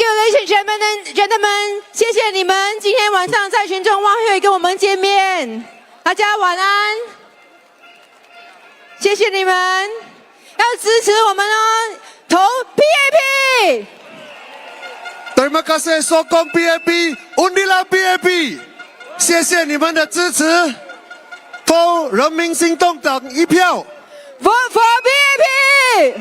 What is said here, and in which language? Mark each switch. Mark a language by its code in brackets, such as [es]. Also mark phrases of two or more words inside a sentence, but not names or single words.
[en] you, ladies and gentlemen， [zh] 谢谢你们今天晚上在群众晚会跟我们见面，大家晚安。谢谢你们，要支持我们哦，投 PAP。 [ms] Terima kasih sokong PAP, undilah PAP， [zh] 谢谢你们的支持，投人民行动党一票。 [en] Vote for PAP。